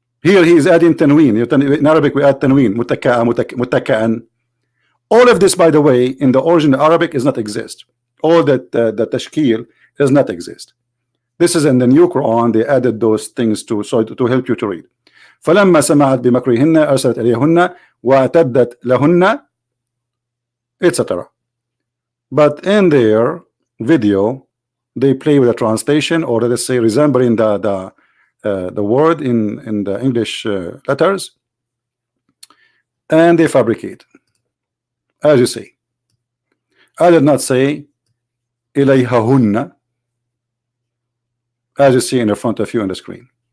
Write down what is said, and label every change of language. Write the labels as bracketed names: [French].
[English] Here he is adding tanween. In Arabic we add tanween. متكئا. All of this, by the way, in the original Arabic does not exist. All that the tashkil does not exist. This is in the new Quran. They added those things to help you to read. [Arabic] فلما سمعت بمكرهن أرسلت إليهن واعتدت لهن, etc. [English] But in their video, they play with a translation, or let's say resembling the word in the English letters, and they fabricate. As you see, I did not say إليهن, as you see in the front of you on the screen.